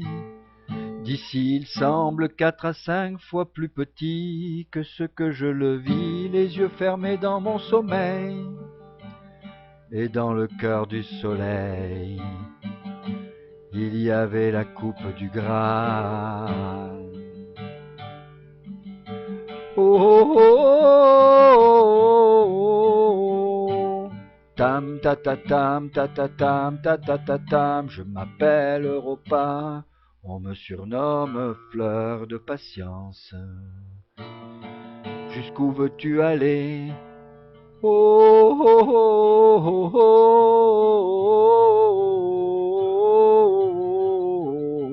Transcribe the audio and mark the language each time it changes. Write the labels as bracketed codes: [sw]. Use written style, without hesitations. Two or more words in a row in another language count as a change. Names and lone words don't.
[fr] D'ici il semble 4 à 5 fois plus petit que ce que je le vis, les yeux fermés dans mon sommeil. Et dans le cœur du soleil, il y avait la coupe du Graal. Oh, oh, oh, oh, oh. Tam ta ta tam ta ta tam ta ta ta tam. Je m'appelle Europa, on me surnomme Fleur de patience. Jusqu'où veux-tu aller? Oh, oh, oh, oh, oh, oh.